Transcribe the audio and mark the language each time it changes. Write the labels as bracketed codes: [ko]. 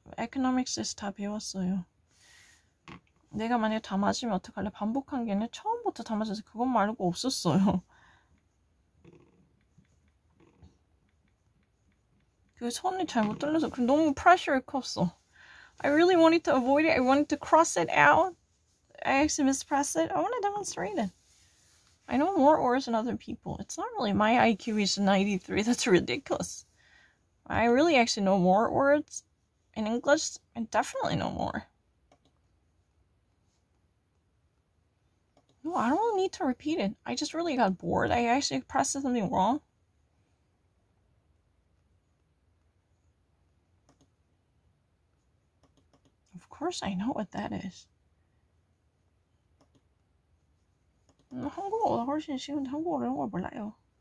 [ko] economics에서 다 배웠어요. 내가 만약에 다 맞으면 어떡할래? 반복한 게 아니라 처음부터 다 맞아서 그것 말고 없었어요. 그 손이 잘못 떨려서 너무 프레셔가 컸어. [en] I really wanted to avoid it. I wanted to cross it out. I actually mispressed it. I want to demonstrate it. I know more words than other people. It's not really my IQ is 93. That's ridiculous. I really actually know more words in English. I definitely know more. No, I don't need to repeat it. I just really got bored. I actually pressed something wrong. Of course I know what that is. [ko] 한국어가 훨씬 쉬운데 한국어로 이런 걸 몰라요.